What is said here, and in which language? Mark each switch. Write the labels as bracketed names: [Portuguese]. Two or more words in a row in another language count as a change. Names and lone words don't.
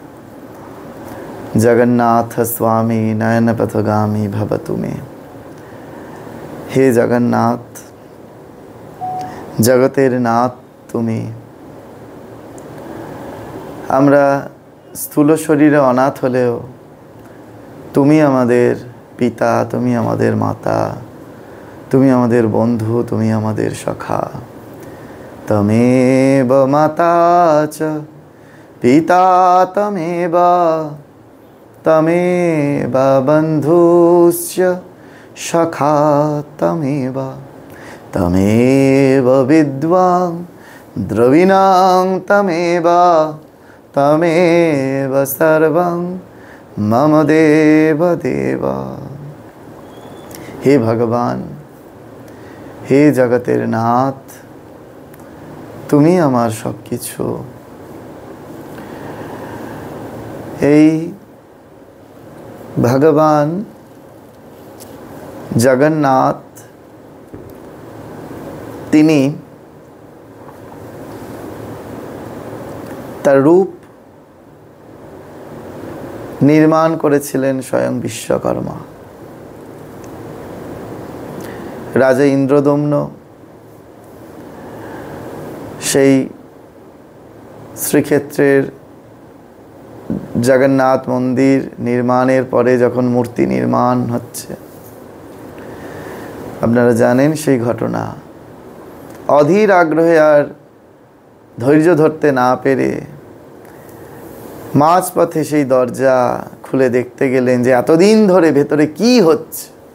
[Sanskrit] जगन्नाथ स्वामी नयन पथगामी भवतु मे। [Bangla] হে জগন্নাথ, জগতের নাথ তুমি। আমরা স্থূল শরীরে অনাথ হলেও তুমি আমাদের পিতা, তুমি আমাদের মাতা, তুমি আমাদের বন্ধু, তুমি আমাদের সখা। [Sanskrit] तमेव माता च पिता तमेव तमेव बन्धुश्च सखा तमेव तमेव विद्वां द्रविणां तमेव तमेव सर्वं मम देव देव। [Bangla] হে ভগবান, হে জগতের নাথ, তুমি আমার সবকিছু। এই ভগবান জগন্নাথ তিনি তার রূপ নির্মাণ করেছিলেন স্বয়ং বিশ্বকর্মা। রাজা ইন্দ্রদম্ন সেই শ্রীক্ষেত্রের জগন্নাথ মন্দির নির্মাণের পরে যখন মূর্তি নির্মাণ হচ্ছে, আপনারা জানেন সেই ঘটনা। অধীর আগ্রহে আর ধৈর্য ধরতে না পেরে মাঝপথে সেই দরজা খুলে দেখতে গেলেন যে এতদিন ধরে ভেতরে কি হচ্ছে।